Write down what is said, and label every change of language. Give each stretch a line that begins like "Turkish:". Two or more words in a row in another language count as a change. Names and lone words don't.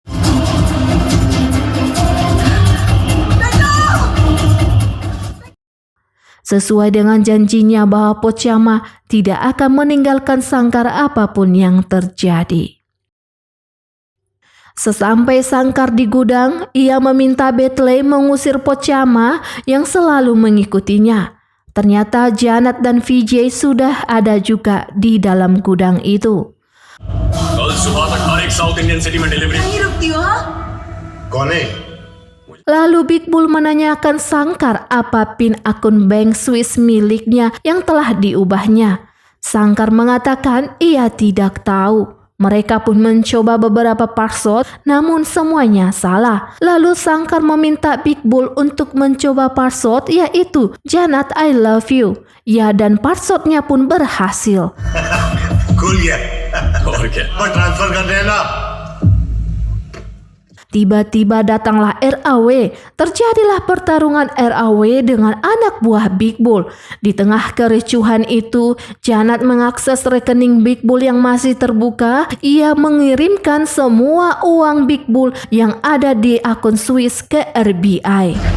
Indonesian: Sesuai dengan janjinya bahwa Pochama tidak akan meninggalkan Shankar apapun yang terjadi. Sesampai Shankar di gudang, ia meminta Bentley mengusir Pochama yang selalu mengikutinya. Ternyata Janet dan Vijay sudah ada juga di dalam gudang itu.
Hindi: कल सुबह तक हर एक
English: South Indian city
Hindi: में डिलीवरी. कौन है?
Indonesian: Lalu Big Bull menanyakan Shankar apa PIN akun bank Swiss miliknya yang telah diubahnya. Shankar mengatakan ia tidak tahu. Mereka pun mencoba beberapa password namun semuanya salah. Lalu Shankar meminta Big Bull untuk mencoba password yaitu Janet
English: I love you.
Indonesian: Ya, dan passwordnya pun berhasil.
Hindi: खुल गया. और क्या? पर ट्रांसफर कर देना.
Indonesian: Tiba-tiba datanglah RAW. Terjadilah pertarungan RAW dengan anak buah Big Bull. Di tengah kericuhan itu, Janet mengakses rekening Big Bull yang masih terbuka. Ia mengirimkan semua uang Big Bull yang ada di akun Swiss ke RBI.